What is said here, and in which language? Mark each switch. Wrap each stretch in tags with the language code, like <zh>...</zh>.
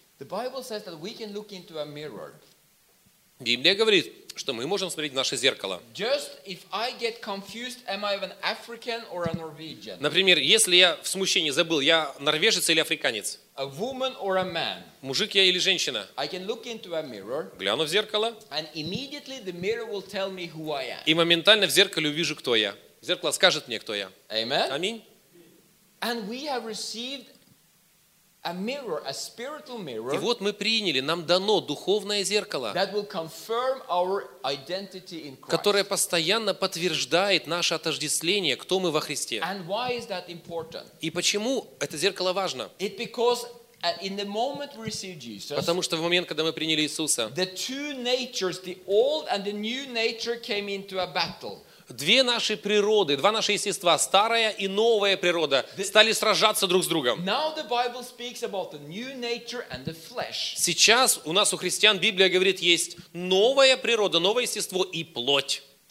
<ru>Библия говорит, что мы можем смотреть в наше зеркало.</ru> <en>Just if I get confused, am I an African or a Norwegian?</en> <ru>Например, если я в смущении забыл, я норвежец или африканец?</ru> <en>A woman or a man?</en> <ru>Мужик я или женщина?</ru> <en>I can look into a mirror.</en> <ru>Гляну в зеркало.</ru> <en>And immediately the mirror will tell me who I am.</en> <ru>И моментально в зеркале увижу, кто я. Зеркало скажет мне, кто я.</ru> <en>Amen.</en> <ru>Аминь.</ru> <en>And we have received a mirror, a spiritual mirror.</en> <ru>И вот мы приняли, нам дано духовное зеркало,</ru> <en>that will confirm our identity in Christ,</en> <ru>которое постоянно подтверждает наше отождествление, кто мы во Христе.</ru> <en>And why is that important?</en> <ru>И почему это зеркало важно?</ru> <en>It because in the moment we receive Jesus,</en> <ru>потому что в момент, когда мы приняли Иисуса,</ru> <en>the two natures, the old and the new nature, came into a battle.</en> <ru>Две наши природы, два наши естества, старая и новая природа, стали сражаться друг с другом. Сейчас у нас, у христиан, Библия говорит, есть новая природа, новое естество и плоть.</ru>